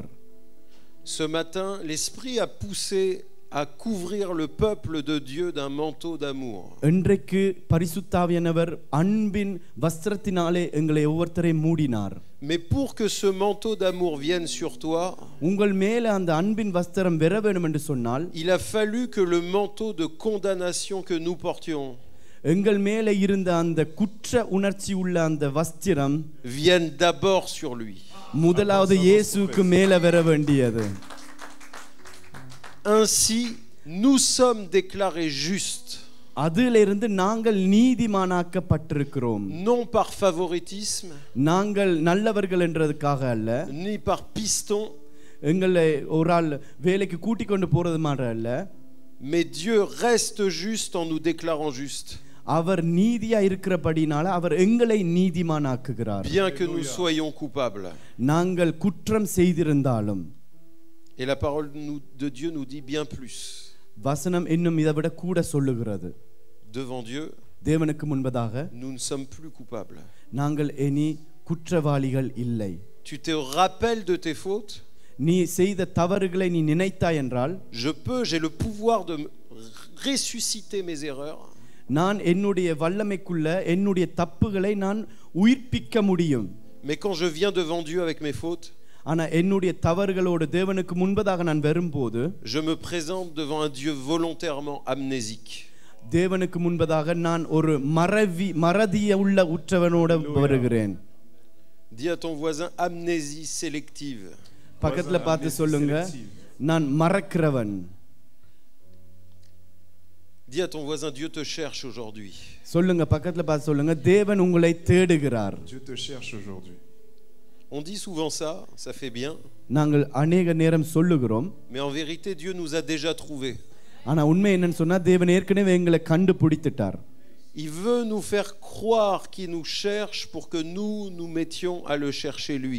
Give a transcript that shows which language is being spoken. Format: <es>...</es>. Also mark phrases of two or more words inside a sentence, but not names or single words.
<fr>Ce matin, l'Esprit a poussé à couvrir le peuple de Dieu d'un manteau d'amour.</fr> <ta>இன்றைக்கு பரிசுத்த ஆவியானவர் அன்பின் வஸ்திரத்தினாலே எங்களை ஒவ்வொருத்தரையும் மூடினார்.</ta> <fr>Mais pour que ce manteau d'amour vienne sur toi,</fr> <ta>உங்கள் மேல அந்த அன்பின் வஸ்திரம் வர வேண்டும் என்று சொன்னால்,</ta> <fr>il a fallu que le manteau de condamnation que nous portions</fr> <ta>எங்கள் மேல இருந்த அந்த குற்ற உணர்ச்சி உள்ள அந்த வஸ்திரம்</ta> <fr>vienne d'abord sur lui.</fr> <ta>முதலாவது இயேசுவுக்கு மேல வர வேண்டியது.</ta> <fr>Ainsi, nous sommes déclarés justes.</fr> <ta>அதிலிருந்து நாங்கள் நீதிமானாக்கப்பட்டிருக்கிறோம்.</ta> <fr>Non par favoritisme,</fr> <ta>நாங்கள் நல்லவர்கள் என்றதுக்காக அல்ல,</ta> <fr>ni par piston,</fr> <ta>எங்களை ஒரு ஆள் வேலைக்கு கூட்டிக் கொண்டு போறது மாதிரி அல்ல.</ta> <fr>mais Dieu reste juste en nous déclarant justes.</fr> <ta>அவர் நீதியா இருக்கிறபடினால அவர் எங்களை நீதிமானாக்குகிறார்.</ta> <fr>Bien que nous soyons coupables.</fr> <ta>நாங்கள் குற்றம் செய்திருந்தாலும்.</ta> <fr>Et la parole de Dieu nous dit bien plus.</fr> <ta>வசனம் இன்னும் இதை விட கூட சொல்லுகிறது.</ta> <fr>Devant Dieu,</fr> <ta>தேவனுக்கு முன்பதாக</ta> <fr>nous ne sommes plus coupables.</fr> <ta>நாங்கள் இனி குற்றவாளிகள் இல்லை.</ta> <fr>Tu te rappelles de tes fautes?</fr> <ta>நீ செய்த தவறுகளை நீ நினைத்தாய் என்றால்,</ta> <fr>j'ai le pouvoir de ressusciter mes erreurs.</fr> <ta>நான் என்னுடைய வல்லமைக்குள்ள என்னுடைய தப்புகளை நான் உயிர்ப்பிக்க முடியும்.</ta> <fr>Mais quand je viens devant Dieu avec mes fautes,</fr> <ta>ஆனா என்னுடைய தவறுகளோடு தேவனுக்கு முன்பதாக நான் வரும்போது,</ta> <fr>je me présente devant un Dieu volontairement amnésique.</fr> <ta>தேவனுக்கு முன்பதாக நான் ஒரு மறதிய உள்ள உற்றவனோட வருகிறேன்.</ta> <fr>Dis à ton voisin amnésie sélective.</fr> <ta>பக்கத்துல பார்த்து சொல்லுங்க, நான் மறக்கிறவன்.</ta> <fr>Dis à ton voisin, Dieu te cherche aujourd'hui.</fr> <ta>சொல்லுங்க, பக்கத்துல பார்த்து சொல்லுங்க, தேவன் உங்களை தேடுகிறார்.</ta> <fr>Dieu te cherche aujourd'hui. On dit souvent ça, ça fait bien.</fr> <ta>நாங்கள் அநேக நேரம் சொல்லுகிறோம்.</ta> <fr>Mais en vérité, Dieu nous a déjà trouvés.</fr> <ta>ஆனா உண்மை என்னன்னு சொன்னா, தேவன் ஏற்கனவே எங்களை கண்டுபிடித்துட்டார்.</ta> <fr>Il veut nous faire croire qu'il nous cherche pour que nous mettions à le chercher lui.</fr>